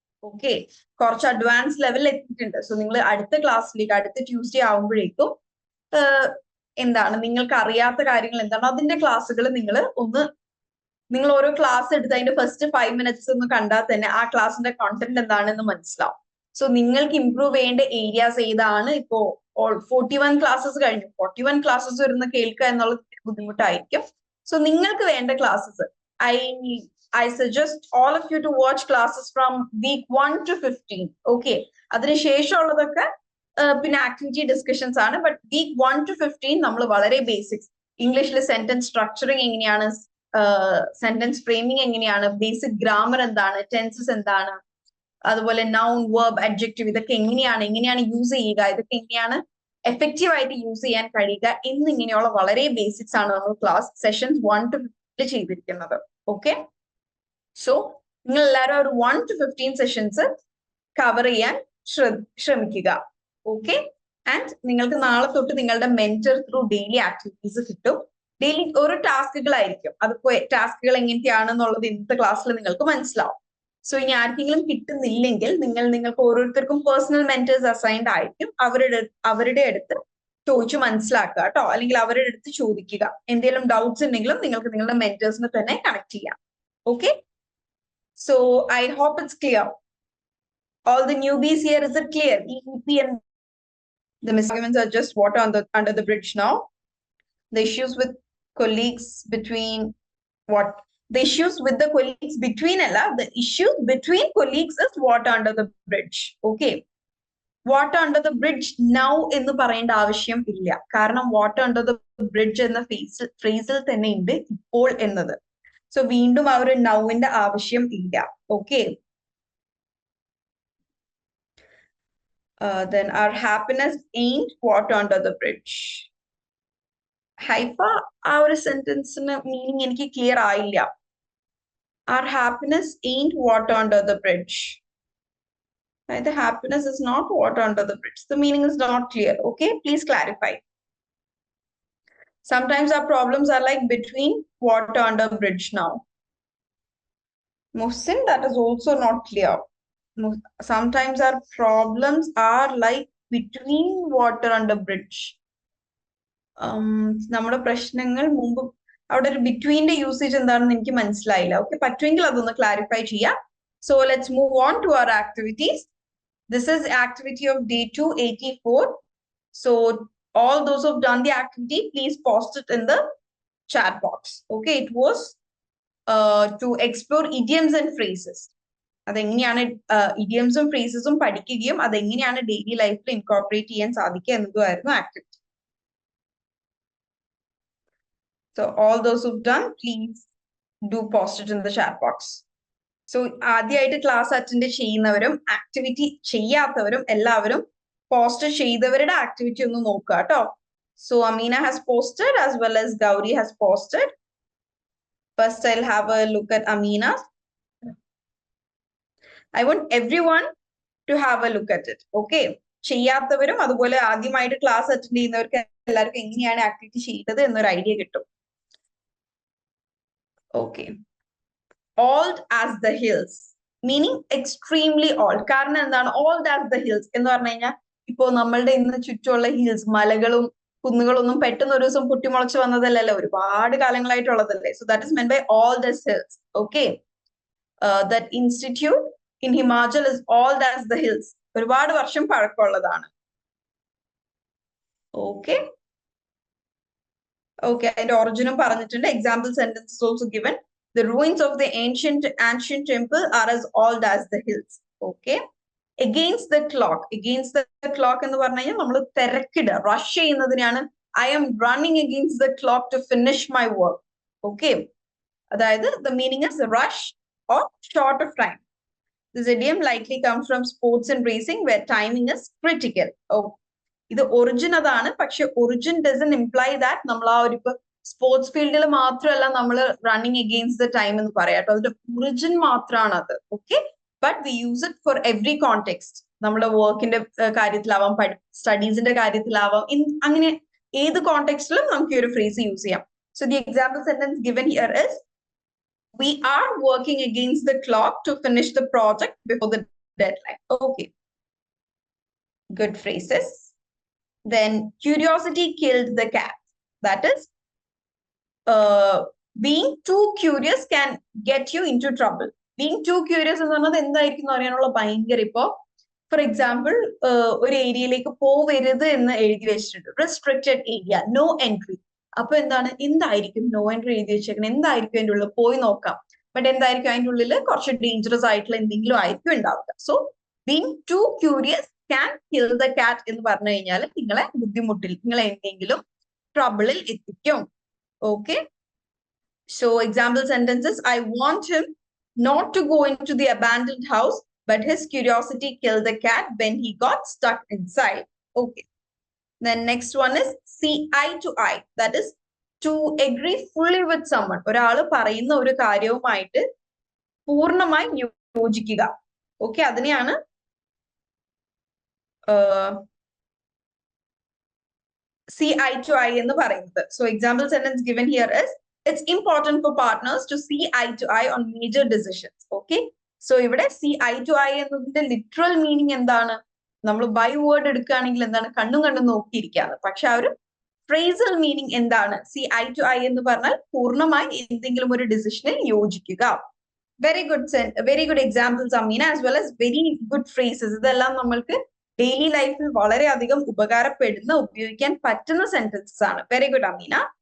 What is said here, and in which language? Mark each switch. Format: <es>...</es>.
<ml>Okay, കുറച്ച് advance ലെവലിൽ എത്തിയിട്ടുണ്ട്. സോ നിങ്ങൾ അടുത്ത ക്ലാസ്സിലേക്ക് അടുത്ത ട്യൂസ്ഡേ ആവുമ്പോഴേക്കും എന്താണ് നിങ്ങൾക്ക് അറിയാത്ത കാര്യങ്ങൾ എന്താണ് അതിന്റെ ക്ലാസ്സുകൾ നിങ്ങൾ ഓരോ ക്ലാസ് എടുത്ത് അതിന്റെ ഫസ്റ്റ് 5 minutes ഒന്ന് കണ്ടാൽ തന്നെ ആ ക്ലാസ്സിന്റെ കോണ്ടന്റ് എന്താണെന്ന് മനസ്സിലാവും. സോ നിങ്ങൾക്ക് ഇംപ്രൂവ് ചെയ്യേണ്ട ഏരിയാസ് ഏതാണ്? ഇപ്പോ 41 ക്ലാസ്സസ് കഴിഞ്ഞു. 41 ക്ലാസ്സസ് വരുന്ന കേൾക്കുക എന്നുള്ളത് ബുദ്ധിമുട്ടായിരിക്കും. സോ നിങ്ങൾക്ക് വേണ്ട classes</ml> <en>I suggest all of you to watch classes from week 1 to 15.</en> <ml>Okay, അതിനുശേഷമുള്ളതൊക്കെ പിന്നെ ആക്ടിവിറ്റി ഡിസ്കഷൻസ് ആണ്. ബട്ട് വീക്ക് 1 to 15 നമ്മൾ വളരെ ബേസിക്സ്, ഇംഗ്ലീഷിൽ സെന്റൻസ് സ്ട്രക്ചറിങ് എങ്ങനെയാണ്, സെന്റൻസ് ഫ്രെയിമിംഗ് എങ്ങനെയാണ്, ബേസിക് ഗ്രാമർ എന്താണ്, ടെൻസസ് എന്താണ്, അതുപോലെ നൗൺ, വെർബ്, അഡ്ജക്റ്റീവ് ഇതൊക്കെ എങ്ങനെയാണ് യൂസ് ചെയ്യുക, ഇതൊക്കെ എങ്ങനെയാണ് എഫക്റ്റീവ് ആയിട്ട് യൂസ് ചെയ്യാൻ കഴിയുക എന്നിങ്ങനെയുള്ള വളരെ ബേസിക്സ് ആണ് നമ്മൾ ക്ലാസ് സെഷൻസ് 1 to 15 ചെയ്തിരിക്കുന്നത്. ഓക്കെ, സോ നിങ്ങൾ എല്ലാവരും ഒരു 1 to 15 സെഷൻസ് കവർ ചെയ്യാൻ ശ്രമിക്കുക. ഓക്കെ, ആൻഡ് നിങ്ങൾക്ക് നാളെ തൊട്ട് നിങ്ങളുടെ മെന്റർ ത്രൂ ഡെയിലി ആക്ടിവിറ്റീസ് കിട്ടും. ഡെയിലി ഓരോ ടാസ്കുകളായിരിക്കും. അതിപ്പോ ടാസ്കുകൾ എങ്ങനത്തെയാണെന്നുള്ളത് ഇന്നത്തെ ക്ലാസ്സിൽ നിങ്ങൾക്ക് മനസ്സിലാവും. സോ ഇനി ആർക്കെങ്കിലും കിട്ടുന്നില്ലെങ്കിൽ നിങ്ങൾക്ക് ഓരോരുത്തർക്കും പേഴ്സണൽ മെന്റേഴ്സ് അസൈൻഡ് ആയിരിക്കും. അവരുടെ അടുത്ത് ചോദിച്ചു മനസ്സിലാക്കുക കേട്ടോ, അല്ലെങ്കിൽ അവരുടെ അടുത്ത് ചോദിക്കുക. എന്തെങ്കിലും ഡൗട്ട്സ് ഉണ്ടെങ്കിലും നിങ്ങൾക്ക് നിങ്ങളുടെ മെന്റേഴ്സിനെ തന്നെ കണക്ട് ചെയ്യാം.</ml> <en>Okay, so I hope it's clear. All the newbies here, is it clear? EEP and the misarguments are just water under the bridge now. The issues with colleagues between the issues with the colleagues between the issues between colleagues is water under the bridge.</en> <ml>Okay,</ml> <en>water under the bridge now</en> <ml>എന്ന് പറയേണ്ട ആവശ്യം ഇല്ല. കാരണം</ml> <en>water under the bridge</en> <ml>എന്ന ഫ്രേസിൽ തന്നെ ഉണ്ട് ഇപ്പോൾ എന്നത്. സോ വീണ്ടും ആ ഒരു നൗവിന്റെ ആവശ്യം ഇല്ല. Okay,</ml> <en>then our happiness ain't water under the bridge.</en> <ml>Haifa, ആ ഒരു സെന്റൻസിന് മീനിങ് എനിക്ക് ക്ലിയർ ആയില്ല.</ml> <en>Our happiness ain't water under the bridge. The happiness is not water under the bridge. The meaning is not clear. Okay, please clarify. Sometimes our problems are like between water under bridge now. Muhsin, that is also not clear. Sometimes our problems are like between water under bridge.</en> <ml>നമ്മുടെ പ്രശ്നങ്ങൾ മുമ്പ് അവിടെ ഒരു ബിറ്റ്വീന്റെ usage എന്താണെന്ന് എനിക്ക് മനസ്സിലായില്ല.</ml> <en>okay,</en> <ml>പറ്റുമെങ്കിൽ അതൊന്ന് ക്ലാരിഫൈ ചെയ്യാം.</ml> <en>So let's move on to our activities. This is activity of day 284. So all those who've done the activity, please post it in the chat box. Okay, it was to explore idioms and phrases.</en> <ml>അതെങ്ങനെയാണ് ഇഡിയംസും ഫ്രേസസും പഠിക്കുകയും അതെങ്ങനെയാണ് daily ലൈഫിൽ incorporate ചെയ്യാൻ സാധിക്കുക എന്നതുമായിരുന്നു activity.</ml> <en>So all those who've done, please do post it in the chat box.</en> <ml>So ആദ്യമായിട്ട് class attend ചെയ്യുന്നവരും activity ചെയ്യാത്തവരും എല്ലാവരും post ചെയ്തവരുടെ ആക്ടിവിറ്റി ഒന്ന് നോക്കുക കേട്ടോ.</ml> <en>So Amina has posted as well as Gauri has posted. First I'll have a look at Amina. I want everyone to have a look at it.</en> <ml>Okay, ചെയ്യാത്തവരും അതുപോലെ ആദ്യമായിട്ട് class attend ചെയ്യുന്നവർക്ക് എല്ലാവർക്കും എങ്ങനെയാണ് activity ചെയ്തത് എന്നൊരു ഐഡിയ കിട്ടും.</ml> <en>Okay, old as the hills, meaning extremely old.</en> <ml>കാരണം എന്താണ്</ml> <en>old as the hills</en> <ml>എന്ന് പറഞ്ഞു കഴിഞ്ഞാൽ ഇപ്പോ നമ്മളുടെ ഇന്ന് ചുറ്റുമുള്ള ഹിൽസ്, മലകളും കുന്നുകളൊന്നും പെട്ടെന്ന് ഒരു ദിവസം പൊട്ടിമുളച്ച് വന്നതല്ലല്ലോ, ഒരുപാട് കാലങ്ങളായിട്ടുള്ളതല്ലേ.</ml> <en>So that is meant by all these hills. Okay, that institute in Himachal is old as the hills.</en> <ml>ഒരുപാട് വർഷം പഴക്കമുള്ളതാണ്.</ml> <en>Okay. Okay, and origin പറഞ്ഞിട്ടുണ്ട്. Example sentence is also given. The ruins of the ancient temple are as old as the hills. Okay. Against the clock. Against the clock</en> <ml>എന്ന് പറഞ്ഞു കഴിഞ്ഞാൽ നമ്മൾ തിരക്കിടുക, rush ചെയ്യുന്നതിനാണ്</ml> <en>I am running against the clock to finish my work. Okay. അതായത് the meaning is rush or short of time. This idiom likely comes from sports and racing where timing is critical.</en> <ml>Oh, ഇത് origin അതാണ്, പക്ഷെ origin</ml> <en>doesn't imply that</en> <ml>നമ്മൾ ആ ഒരു sports ഫീൽഡിൽ മാത്രമല്ല നമ്മൾ റണ്ണിങ് അഗെയിൻസ്റ്റ് ദ ടൈം എന്ന് പറയാം കേട്ടോ. അതിന്റെ ഒറിജിൻ മാത്രമാണ് അത്.</ml> <en>Okay, but we use it for every context.</en> <ml>നമ്മുടെ വർക്കിന്റെ കാര്യത്തിലാവാം, സ്റ്റഡീസിന്റെ കാര്യത്തിലാവാം, അങ്ങനെ ഏത് കോണ്ടെക്സ്റ്റിലും നമുക്ക് ഈ ഒരു ഫ്രേസ് യൂസ് ചെയ്യാം.</ml> <en>So the example sentence given here is we are working against the clock to finish the project before the deadline. Okay, good phrases. Then curiosity killed the cat. That is, being too curious can get you into trouble.</en> <ml>Being too curious എന്ന് പറഞ്ഞത് എന്തായിരിക്കും അറിയാനുള്ള ഭയങ്കര, ഇപ്പോ for example ഒരു ഏരിയയിലേക്ക് പോവരുത് എന്ന് എഴുതി വെച്ചിട്ടുണ്ട്, റെസ്ട്രിക്റ്റഡ് ഏരിയ, നോ എൻട്രി. അപ്പൊ എന്തായിരിക്കും നോ എൻട്രി എഴുതി വെച്ചേക്കണം, എന്തായിരിക്കും അതിൻ്റെ ഉള്ളിൽ പോയി നോക്കാം, ബട്ട് എന്തായിരിക്കും അതിൻ്റെ ഉള്ളിൽ കുറച്ച് ഡേഞ്ചറസ് ആയിട്ടുള്ള എന്തെങ്കിലും ആയിരിക്കും ഉണ്ടാവുക. So</ml> <en>being too curious can kill the cat</en> <ml>എന്ന് പറഞ്ഞു കഴിഞ്ഞാൽ നിങ്ങളെ ബുദ്ധിമുട്ടിൽ, നിങ്ങളെ എന്തെങ്കിലും ട്രബിളിൽ എത്തിക്കും.</ml> <en>Okay, so example sentences, I want him not to go into the abandoned house but his curiosity kill the cat when he got stuck inside. Okay, then next one is see eye to eye. That is to agree fully with someone.</en> <ml>ഒരാൾ പറയുന്ന ഒരു കാര്യവുമായിട്ട് പൂർണ്ണമായി യോജിക്കുക. Okay, അതിനെയാണ് see eye to eye എന്ന് പറയുന്നത്.</ml> <en>So example sentence given here is it's important for partners to see eye to eye on major decisions.</en> <ml>Okay, so ഇവിടെ see eye to eye എന്നതിന്റെ literal meaning എന്താണ്? നമ്മൾ by word എടുക്കുകയാണെങ്കിൽ എന്താണ്, കണ്ണും നോക്കിയിരിക്കാണ്. പക്ഷെ ആ ഒരു ഫ്രേസൽ മീനിങ് എന്താണ്? സി ഐ ടു ഐ എന്ന് പറഞ്ഞാൽ പൂർണ്ണമായി എന്തെങ്കിലും ഒരു ഡിസിഷനിൽ യോജിക്കുക.</ml> <en>Very good examples Amina, as well as very good phrases.</en> <ml>ഇതെല്ലാം നമ്മൾക്ക് ഡെയിലി ലൈഫിൽ വളരെയധികം ഉപകാരപ്പെടുന്ന, ഉപയോഗിക്കാൻ പറ്റുന്ന സെന്റൻസസ് ആണ്. Very good Ameena.</ml>